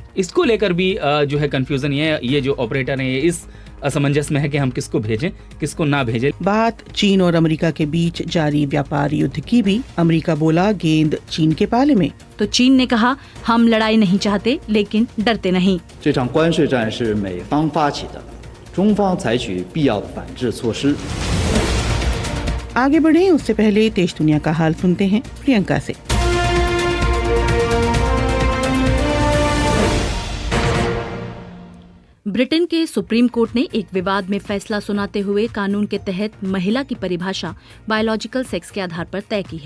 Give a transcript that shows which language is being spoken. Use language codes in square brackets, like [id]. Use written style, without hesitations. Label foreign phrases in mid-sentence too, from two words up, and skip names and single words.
[hi] इसको लेकर भी जो है कंफ्यूजन ये जो ऑपरेटर है इस असमंजस में है कि हम किसको भेजें किसको ना भेजें। बात चीन और अमेरिका के बीच जारी व्यापार युद्ध की भी। अमेरिका बोला गेंद चीन के पाले में, तो चीन ने कहा हम लड़ाई नहीं चाहते लेकिन डरते नहीं। [zh] 这场关税战是美方发起的，中方采取必要的反制措施。 [hi] आगे बढ़े उससे पहले देश दुनिया का हाल सुनते हैं प्रियंका से। ब्रिटेन के सुप्रीम कोर्ट ने एक विवाद में फैसला सुनाते हुए कानून के तहत महिला की परिभाषा [en] biological sex [hi] के आधार पर तय की है।